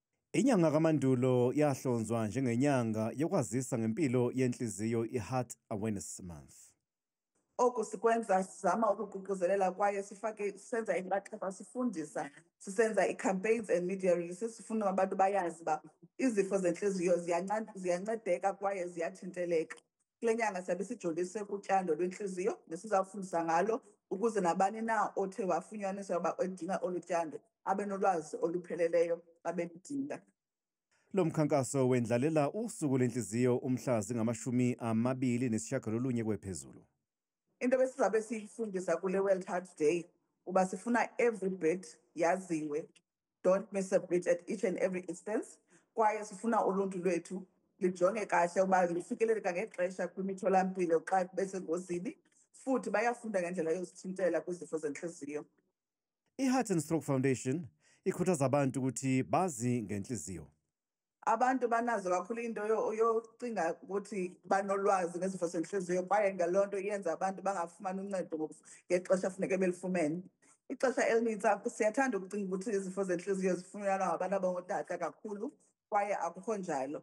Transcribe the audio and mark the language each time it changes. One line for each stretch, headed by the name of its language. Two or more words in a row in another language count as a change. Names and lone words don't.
Xhosa: Inyanga kaMandulo yahlonzwa njengenyanga yokwazisa ngempilo yenhliziyo i-Heart Awareness Month. Oku sikwenza sizama ukugqugquzelela kwaye senza inxaxheba sifundisa, sisenza i-
English: campaigns and media releases,
Xhosa: sifuna abantu bayazi uba izifo zentliziyo ziyancedeka kwaye ziyathinteleka. Kule nyanga siyabe sijolise kutyando lwentliziyo nesizawufundisa ngalo ukuze nabani na othe wafunyaniswa uba edinga olu tyando abe nolwazi olupheleleyo xa beludinga. Lo mkhankaso wendlalela usuku lenhliziyo umhla zingama-29 kwephezulu. Into besizabe siyifundisa kule World Heart Day uba sifuna
English: every bit
Xhosa: yaziwe,
English: don't miss a bit at each and every instance,
Xhosa: kwaye sifuna uluntu lwethu lijonge kahle uba lifikeleleka ngexesha kwimitholampilo xa besengozini, futhi bayafunda ngendlela yozithintela kwizifo zentliziyo. I-Heart and Stroke Foundation ikhuthaza abantu ukuthi bazi ngenhliziyo. Abantu banazo kakhulu into yocinga ukuthi banolwazi ngezifo zentliziyo kwaye ngaloo nto iyenza abantu bangafumani uncedo ngexesha funeke belifumene. Ixesha elinintsi siyathanda ukucinga ukuthi izifo zentliziyo zifunyanwa ngabantu abangootata kakhulu kwaye akukho njalo.